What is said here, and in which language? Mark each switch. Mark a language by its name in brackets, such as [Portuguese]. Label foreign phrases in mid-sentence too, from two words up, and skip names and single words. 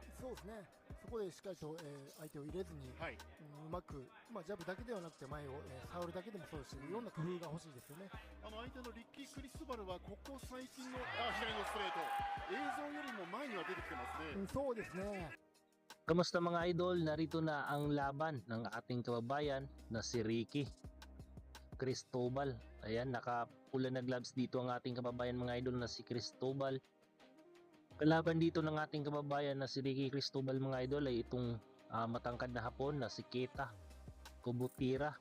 [Japanese] そうですね、そこでしっかりと、相手を入れずに、はい、うまく、ジャブだけではなくて前を、触るだけでもそうですし、いろんな工夫が欲しいですよね。相手のリッキー・クリストバルはここ最近の左のストレート、映像よりも前には出てきてますね。そうですね。 [Filipino] Kamusta mga idol? Narito na ang laban ng ating kababayan na si Ricky Cristobal. Ayan, nakapula na gloves dito ang ating kababayan mga idol na si Cristobal. Kalaban dito ng ating kababayan na si Ricky Cristobal mga idol ay itong matangkad na Hapon na si Keita Kubotira.